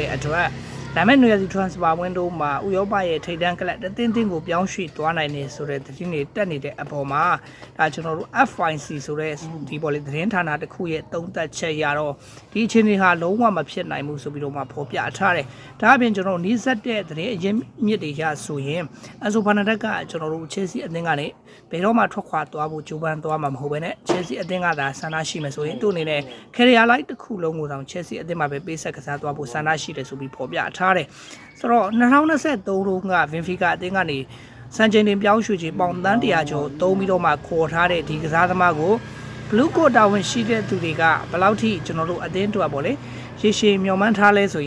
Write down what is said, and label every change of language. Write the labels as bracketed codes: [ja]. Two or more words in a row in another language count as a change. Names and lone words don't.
[my] တဲ့အတွက်ဒါမဲ့နွေရာသီ [en] transfer window [my] မှာဥရောပရဲ့ထိပ်တန်းကလပ်အသင်းကိုပြောင်းရွှေ့သွားနိုင်နေဆိုတဲ့သတင်းတွေတက်နေတဲ့အပေါ်မှာဒါကျွန်တော်တို့ FIC ဆိုတဲ့ဒီပေါ်လေသတင်းဌာနတစ်ခုရဲ့သုံးသပ် ချက်ရတော့ဒီအခြေအနေဟာလုံးဝမဖြစ်နိုင်ဘူးဆိုပြီးတော့မှဖော်ပြထားတယ်။ဒါအပြင်ကျွန်တော်နီးစပ်တဲ့သတင်းအရင်းမြစ်တွေရဆိုရင် Enzo Fernandez ကကျွန်တော်တို့ Chelsea အသင်းကနေဘယ်တော့မှထွက်ခွာသွားဖို့ကြိုးပမ်းသွားမှာမဟုတ်ဘဲနဲ့ Chelsea အသင်းကသာဆန္ဒရှိမယ်ဆိုရင်သူ့အနေနဲ့ [en] career life [my] တစ်ခုလုံးကိုတောင် Chelsea အသင်းမှာပဲပေးဆက်ကစားသွားဖို့ဆန္ဒရှိတယ်ဆိုပြီးဖော်ပြထားတယ်။ဆိုတော့2023တုန်းက Benfica အသင်းကနေစံချိန်တင်ပြောင်းရွှေ့ခြင်းပေါင်တန်း100ကျော်သုံးပြီးတော့မှခေါ်ထားတဲ့ဒီကစားသမားကို Blue Coat တာဝန်ရှိတဲ့သူတွေကဘယ်လောက်ထိကျွန်တော်တို့အသင်းတို့ပေါ့လေရေရှည်မျှော်မှန်းထားလဲဆို